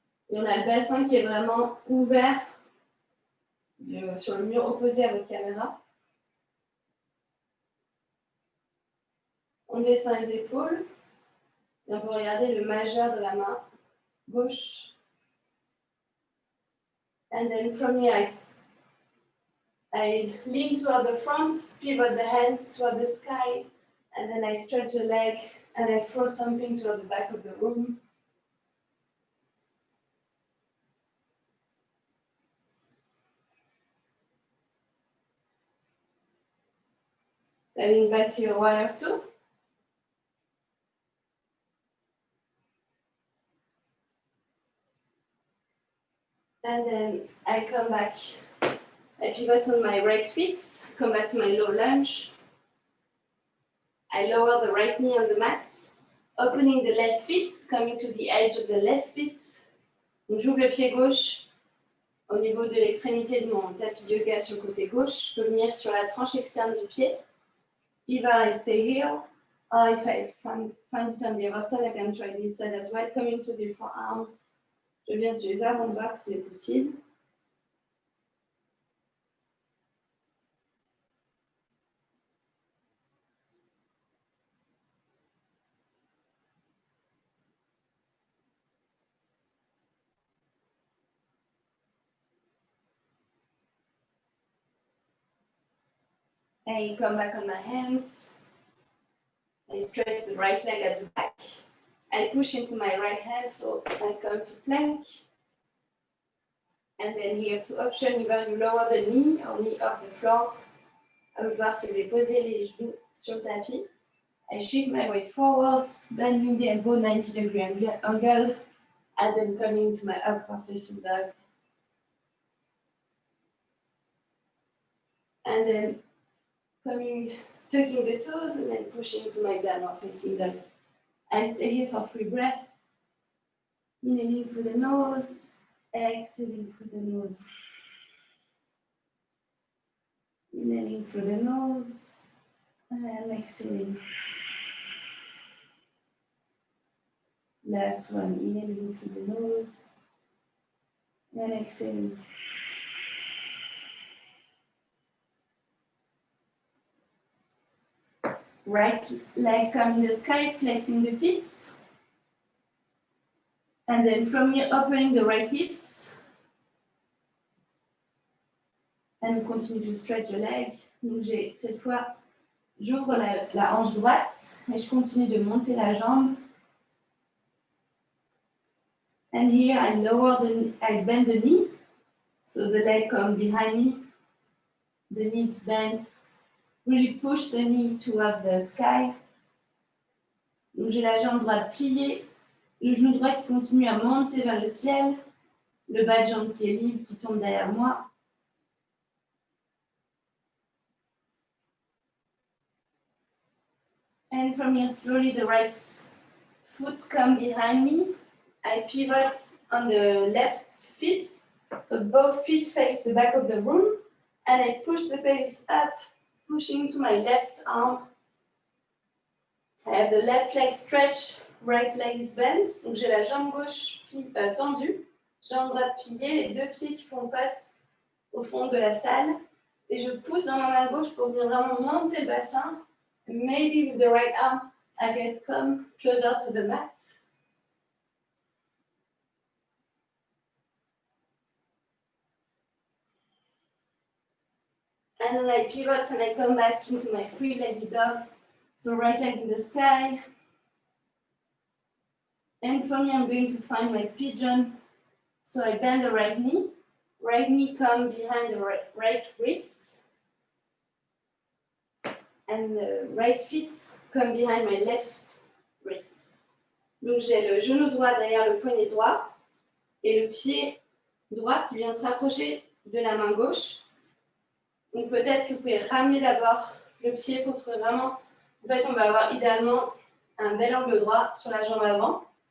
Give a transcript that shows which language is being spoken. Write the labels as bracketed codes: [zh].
[fr] Et on a le bassin qui est vraiment ouvert sur le mur opposé à votre caméra. On descend les épaules. Et on peut regarder le majeur de la main gauche. [en] And then from here, I lean toward the front, pivot the hands toward the sky, and then I stretch the leg and I throw something toward the back of the room. Then back to your warrior two. And then I come back. I pivot on my right feet, come back to my low lunge. I lower the right knee on the mat, opening the left feet, coming to the edge of the left feet. [fr] Donc j'ouvre le pied gauche au niveau de l'extrémité de mon tapis de yoga sur le côté gauche. Je peux venir sur la tranche externe du pied. [en] Either I stay here, or if I find it on the other side, I can try this side as well. Coming to the forearms. [fr] Je viens sur les avant-bras si c'est possible. [en] I come back on my hands. I stretch the right leg at the back. I push into my right hand, so I come to plank. And then here to option, either you lower the knee or knee off the floor. [fr] À vous de voir si vous voulez poser les genoux sur le tapis. [en] I shift my weight forwards, bending the elbow 90-degree angle, and then coming to my upward facing dog. And then tucking the toes and then pushing to my downward facing dog. I stay here for 3 breaths. Inhaling through the nose, exhaling through the nose. Inhaling through the nose and exhaling. Last one, inhaling through the nose and exhaling. Right leg come in the sky, flexing the feet. And then from here, opening the right hips. And continue to stretch the leg. [fr] Donc cette fois, j'ouvre la hanche droite et je continue de monter la jambe. [en] And here I bend the knee, so the leg comes behind me, the knee bends, really push the knee toward the sky. [fr] Donc j'ai la jambe droite pliée, le genou droit qui continue à monter vers le ciel, le bas de jambe qui est libre, qui tombe derrière moi. [en] And from here, slowly the right foot comes behind me. I pivot on the left feet, so both feet face the back of the room, and I push the pelvis up, pushing to my left arm. I have the left leg stretched, right leg is bent. [fr] Donc j'ai la jambe gauche tendue, jambe droite pliée, les deux pieds qui font face au fond de la salle. Et je pousse dans ma main gauche pour venir vraiment monter le bassin. [en] Maybe with the right arm, I can come closer to the mat. And then I pivot and I come back into my three-legged dog. So right leg in the sky. And from here, I'm going to find my pigeon. So I bend the right knee comes behind the right wrist. And the right feet come behind my left wrist. [fr] Donc j'ai le genou droit derrière le poignet droit et le pied droit qui vient se rapprocher de la main gauche. Donc peut-être que vous pouvez ramener d'abord le pied pour trouver vraiment. En fait, on va avoir idéalement un bel angle droit sur la jambe avant.